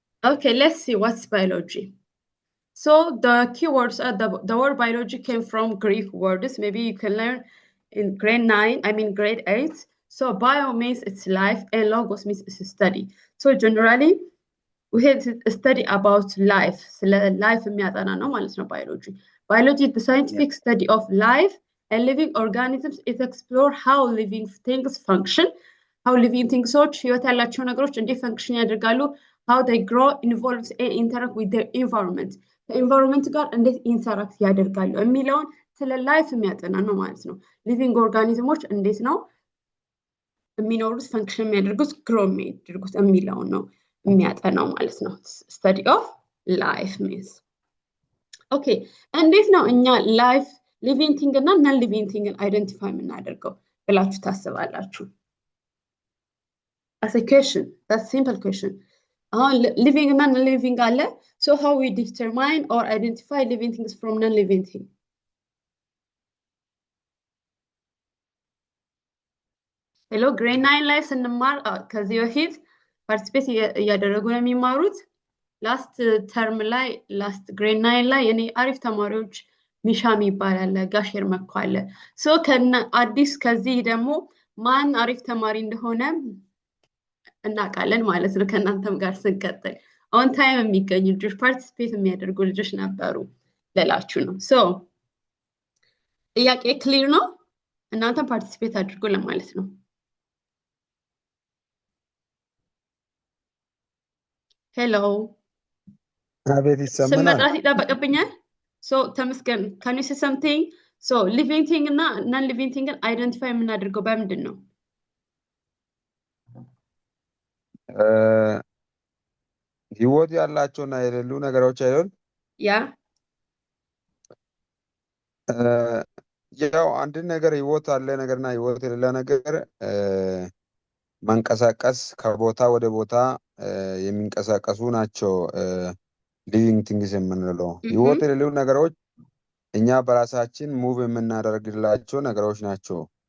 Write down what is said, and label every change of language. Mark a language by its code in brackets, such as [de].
[en] Okay, let's see what's biology. So the keywords are the word biology came from Greek words. Maybe you can learn in grade 8. So bio means it's life and logos means it's a study. So generally we had to study about life. So life [am] የሚያጠና ነው ማለት ነው biology. [en] Biology is the scientific study of life and living organisms. It explores how living things function, how living things [am] ህይወት ያላቸው ነገሮች እንዴት ፈንክሽን ያደርጋሉ, [en] how they grow, evolve and interact with their environment. [am] ከኢንቫይሮንመንት ጋር እንዴት ኢንተራክት ያደርጋሉ የሚለውን ስለ ላይፍ የሚያጠና ነው ማለት ነው። ሊቪንግ ኦርጋኒዝሞች እንዴት ነው የሚኖሩት፣ ፈንክሽን የሚያደርጉት፣ ግሮ የሚያደርጉት የሚለውን ነው የሚያጠናው ማለት ነው። ስተዲ ኦፍ ላይፍ ሚንስ ኦኬ። እንዴት ነው እኛ ላይፍ ሊቪንግ ቲንግ እና ነን ሊቪንግ ቲንግን አይደንቲፋይ የምናደርገው ብላችሁ ታስባላችሁ? [en] as a question, that's simple question. Living and non-living አለ. So how we determine or identify living things from non-living things? [am] Hello, grade 9 ላይ ስንማር ከዚህ በፊት ፓርቲሲፔት እያደረጉ ነው የሚማሩት። ላስት ተርም ላይ ላስት ግሬድ 9 ላይ እኔ አሪፍ ተማሪዎች ሚሻም ይባላል ጋሼር መኳለ ሶ ከነ አዲስ ከዚህ ደግሞ ማን አሪፍ ተማሪ እንደሆነ እናቃለን ማለት ነው። ከናንተም ጋር ስንቀጥል ኦን ታይም የሚገኙ ልጆች ፓርቲሲፔት የሚያደርጉ ልጆች ነበሩ ለላችሁ ነው። ሶ ጥያቄ ክሊር ነው? እናንተም ፓርቲሲፔት አድርጉ ለማለት ነው። ሄሎ አቤት ይሰማናል? ስመጣት ይጠበቅብኛል። ሶ ተመስገን [en] can you say something? So living thing እና non living thing [am] አይደንቲፋይ የምናደርገው በምንድን ነው? ህይወት ያላቸውና የሌሉ ነገሮች አይደል? ያው አንድ ነገር ህይወት አለ ነገርና ህይወት የሌለ ነገር መንቀሳቀስ ከቦታ ወደ ቦታ የሚንቀሳቀሱ ናቸው ሊቪንግ ቲንግስ የምንለው። ህይወት የሌሉ ነገሮች እኛ በራሳችን ሙቭ የምናደርግላቸው ነገሮች ናቸው።